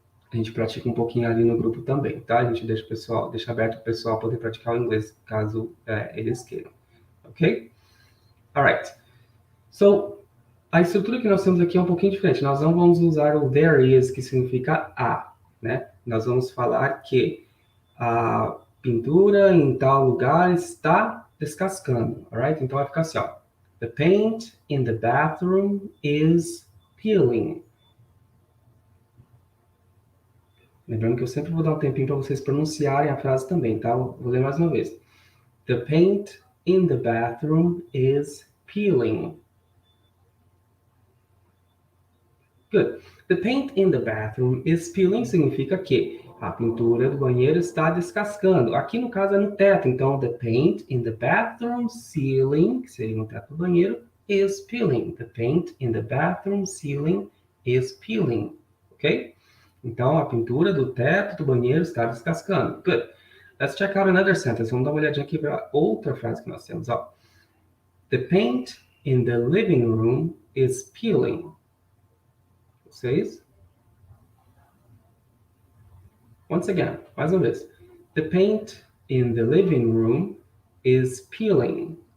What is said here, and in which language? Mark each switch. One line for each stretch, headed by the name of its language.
Portuguese: A gente pratica um pouquinho ali no grupo também, tá? A gente deixa aberto o pessoal poder praticar o inglês, caso eles queiram, ok? Alright. So, a estrutura que nós temos aqui é um pouquinho diferente. Nós não vamos usar o
English: there is,
Portuguese: que significa a, né? Nós vamos falar que a pintura em tal lugar está descascando, alright? Então vai ficar assim, ó.
English: The paint in the bathroom is peeling.
Portuguese: Lembrando que eu sempre vou dar um tempinho para vocês pronunciarem a frase também, tá? Vou ler mais uma vez.
English: The paint in the bathroom is peeling. Good. The paint in the bathroom is peeling
Portuguese: significa que a pintura do banheiro está descascando. Aqui no caso é no teto, então
English: the paint in the bathroom ceiling,
Portuguese: que seria no teto do banheiro,
English: is peeling. The paint in the bathroom ceiling is peeling. Ok?
Portuguese: Então, a pintura do teto do banheiro está descascando.
English: Good. Let's check out another sentence.
Portuguese: Vamos dar uma olhadinha aqui para outra frase que nós temos. Ó.
English: The paint in the living room is peeling.
Portuguese: Vocês?
English: Once again,
Portuguese: mais uma vez.
English: The paint in the living room is peeling.